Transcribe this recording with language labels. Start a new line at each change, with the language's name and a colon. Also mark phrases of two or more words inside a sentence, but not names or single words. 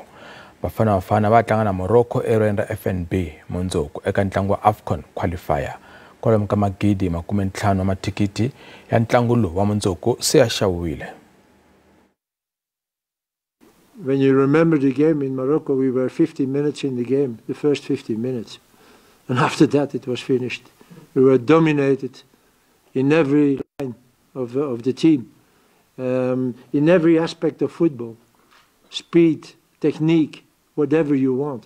Tsonga: Bafana Bafana va tlanga na Morocco erivaleni ra FNB mundzuku eka ntlangu wa AFCON qualifier kwalomu ka magidi 50 wa mathikiti ya ntlangu lowu wa mundzuku se ya xaviwile.
English: When you remember the game in Morocco, we were 50 minutes in the game, the first 50 minutes. And after that, it was finished. We were dominated in every line of the team, in every aspect of football, speed, technique, whatever you wanted.